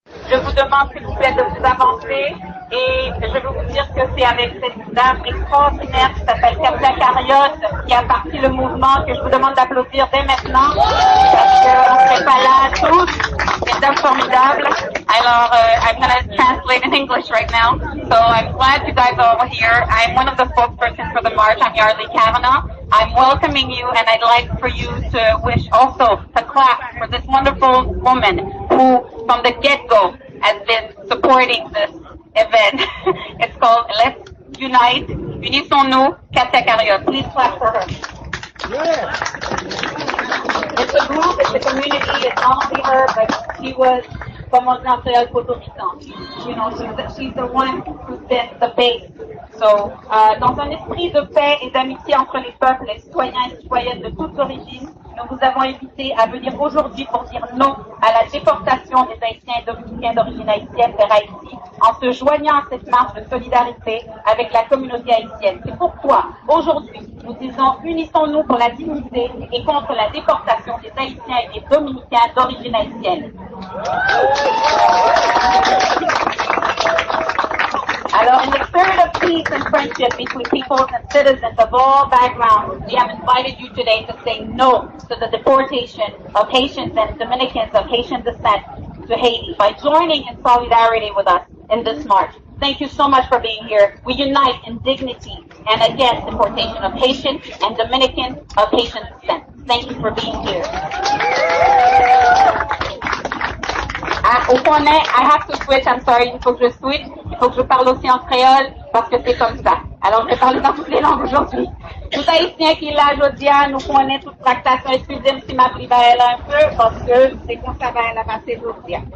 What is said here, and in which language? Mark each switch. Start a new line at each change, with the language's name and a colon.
French: Je vous demande s'il vous plaît de vous avancer et je veux vous dire que c'est avec cette dame extraordinaire qui s'appelle Katia Carriot qui a parti le mouvement que je vous demande d'applaudir dès maintenant parce qu'on ne serait pas là tous. C'est une dame formidable.
English: Alors, I'm going to translate in English right now. So I'm glad you guys are all here. I'm one of the spokespersons for the march. I'm Yarli Kavanaugh. I'm welcoming you, and I'd like for you to wish also to clap for this wonderful woman who, from the get-go, has been supporting this event. It's called Let's Unite. Unissons-nous, Katia Carriot. Please clap for her. Yeah. It's a group, it's a community, it's not only her, but she was someone natural Puerto Rican. You know, she's the one who's been the base.
French: So, dans un esprit de paix et d'amitié entre les peuples, les citoyens et citoyennes de toutes origines, nous vous avons invité à venir aujourd'hui pour dire non à la déportation des Haïtiens et Dominicains d'origine haïtienne vers Haïti, en se joignant à cette marche de solidarité avec la communauté haïtienne. C'est pourquoi, aujourd'hui, nous disons unissons-nous pour la dignité et contre la déportation des Haïtiens et des Dominicains d'origine haïtienne.
English: Alors, in the spirit of peace and friendship between peoples and citizens of all backgrounds, we have invited you today to say no to the deportation of Haitians and Dominicans of Haitian descent to Haiti by joining in solidarity with us in this march. Thank you so much for being here. We unite in dignity and against deportation of Haitians and Dominicans of Haitian descent. Thank you for being here.
French: Au Poney,
English: I have to switch, I'm sorry,
French: il faut que je switch, il faut que je parle aussi en créole, parce que c'est comme ça. Alors, je vais parler dans toutes les langues aujourd'hui. Tout haïtien qui est là aujourd'hui, nous connaît toute tractation, excusez-moi si ma priva elle un peu, parce que c'est comme ça va elle a passé aujourd'hui.